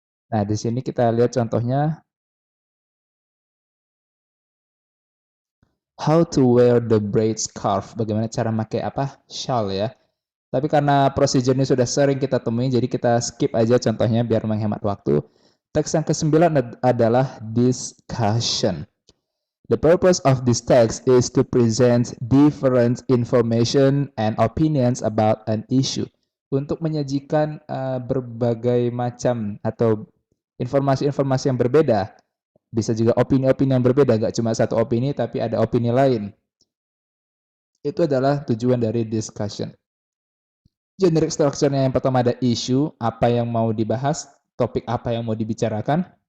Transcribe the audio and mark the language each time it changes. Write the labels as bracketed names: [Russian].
[Indonesian] Nah, di sini kita lihat contohnya [English] how to wear the braid scarf. [Indonesian] Bagaimana cara pakai apa? Shawl ya. Tapi karena prosedur ini sudah sering kita temui, jadi kita skip aja contohnya biar menghemat waktu. Teks yang ke-9 adalah discussion. [English] The purpose of this text is to present different information and opinions about an issue. [Indonesian] Untuk menyajikan berbagai macam atau informasi-informasi yang berbeda. Bisa juga opini-opini yang berbeda, nggak cuma satu opini, tapi ada opini lain. Itu adalah tujuan dari discussion. Generic structure-nya yang pertama ada issue, apa yang mau dibahas, topik apa yang mau dibicarakan.